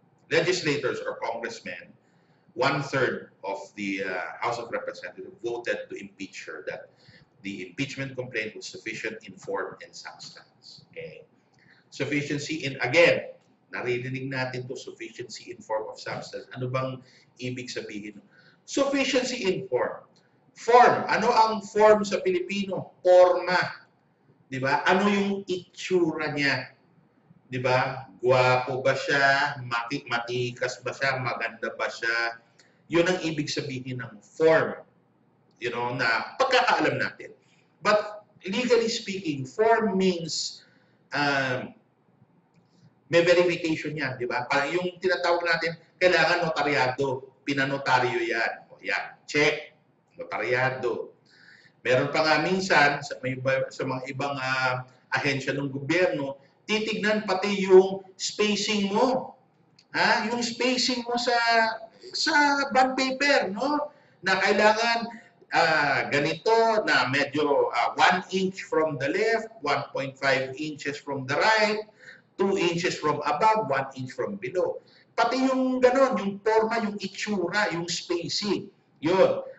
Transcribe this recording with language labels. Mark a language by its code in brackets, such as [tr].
[en] legislators or congressmen, 1/3 of the House of Representatives voted to impeach her, that the impeachment complaint was sufficient in form and substance. Okay. Sufficiency in, again, [tl] naririnig natin to, [en] sufficiency in form of substance. [tl] Ano bang ibig sabihin? [en] Sufficiency in form. Form. [tl] Ano ang form sa Pilipino? Forma. Di ba? Ano yung itsura niya? Di ba? Guwapo ba siya? Matikas ba siya? Maganda ba siya? Yun ang ibig sabihin ng form. [en] You know, [tl] na pagkakaalam natin. [en] But legally speaking, form means [tl] may [en] verification [tl] yan, di ba? Parang yung tinatawag natin, kailangan notaryado, pinanotaryo yan. O yan, check, notaryado. Meron pa nga minsan sa mga ibang ahensya ng gobyerno, titignan pati yung spacing mo. Yung spacing mo sa bond paper, no? Na kailangan ganito, na medyo [en] 1 inch from the left, 1.5 inches from the right, 2 inches from above, 1 inch from below. [tl] Pati yung ganon, yung forma, yung itsura, yung spacing. Yun.